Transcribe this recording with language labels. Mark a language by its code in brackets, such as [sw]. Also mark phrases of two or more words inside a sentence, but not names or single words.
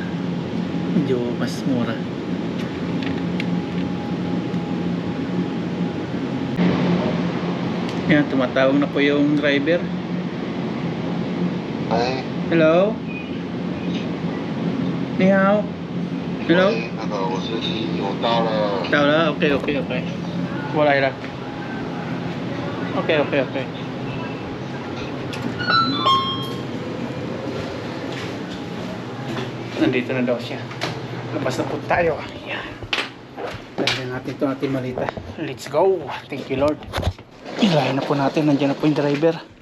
[tl] Medyo mas mura. Yan, tumatawag na po yung driver. Hi. [en] Hello? [zh] 你好? [en] Hello? [zh] 我是有到了。到了 OK 过来了 OK [tl] nandito na daw siya. Labas na po tayo. Ayan. Lagyan natin ito ating malita. [en] Let's go. Thank you Lord. [tl] Ilahin na po natin. Nandiyan na po yung driver.